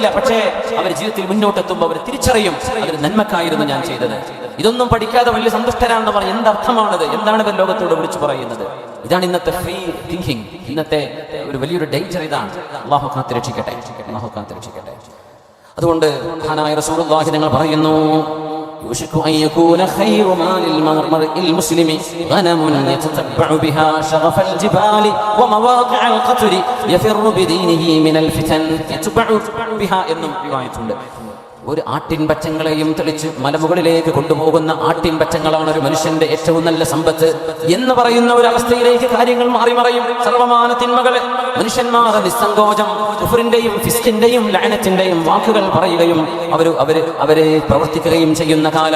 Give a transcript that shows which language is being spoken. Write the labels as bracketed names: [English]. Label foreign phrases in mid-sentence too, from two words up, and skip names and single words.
[Malayalam] പക്ഷേ അവർ ജീവിതത്തിൽ മുന്നോട്ടെത്തുമ്പോൾ അവർ തിരിച്ചറിയും അതൊരു നന്മക്കായിരുന്നു ഞാൻ ചെയ്തത്. ഇതൊന്നും പഠിക്കാതെ വലിയ സന്തുഷ്ടരാണെന്ന് പറഞ്ഞ് എന്തർത്ഥമാണത്? എന്താണ് ഇവർ ലോകത്തോട് വിളിച്ചു പറയുന്നത്? ഇതാണ് ഇന്നത്തെ [English] free thinking. [Malayalam] ഇന്നത്തെ ഒരു വലിയൊരു ഡേഞ്ചർ ഇതാണ്. അല്ലാഹു കാത്തുരക്ഷിക്കട്ടെ, അല്ലാഹു കാത്തുരക്ഷിക്കട്ടെ. അതുകൊണ്ട് മഹാനായ റസൂലുള്ളാഹി ഞങ്ങൾ പറയുന്നു, [Arabic] يوشك أن يكون خير مال المرء المسلم غنم يتتبع بها شغف الجبال ومواقع القطر يفر بدينه من الفتن يتبع بها [Malayalam] എന്നും റിവായത്തുണ്ട്. ഒരു ആട്ടിൻ പച്ചങ്ങളെയും തെളിച്ച് മലമുകളിലേക്ക് കൊണ്ടുപോകുന്ന ആട്ടിൻ പച്ചങ്ങളാണ് ഒരു മനുഷ്യന്റെ ഏറ്റവും നല്ല സമ്പത്ത് എന്ന് പറയുന്ന ഒരു അവസ്ഥയിലേക്ക് കാര്യങ്ങൾ മാറി മറയും. സർവമാന തിന്മകളെ മനുഷ്യന്മാർ നിസ്സങ്കോചം കുഫറിന്റെയും ഫിസ്കിന്റെയും ലഅനത്തിന്റെയും വാക്കുകൾ പറയുകയും അവരെ പ്രവർത്തിക്കുകയും ചെയ്യുന്ന കാലം.